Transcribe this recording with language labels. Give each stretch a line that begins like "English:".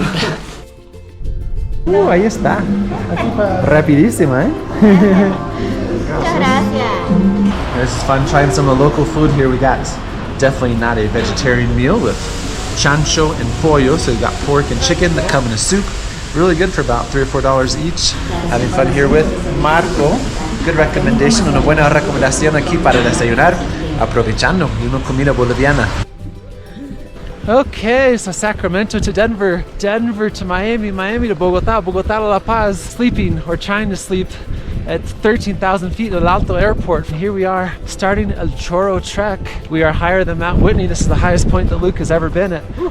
Spanish: Ahí está. Rapidísima, eh?
English: This is fun trying some of the local food here. We got definitely not a vegetarian meal with chancho and pollo. So we got pork and chicken that come in a soup. Really good for about $3 or $4 each. Having fun here with Marco. Good recommendation,
Spanish: una buena recomendación aquí para desayunar, aprovechando una comida boliviana.
English: Okay, so Sacramento to Denver, Denver to Miami, Miami to Bogotá, Bogotá to La Paz, sleeping or trying to sleep at 13,000 feet at El Alto Airport. Here we are starting El Choro Trek. We are higher than Mount Whitney. This is the highest point that Luke has ever been at.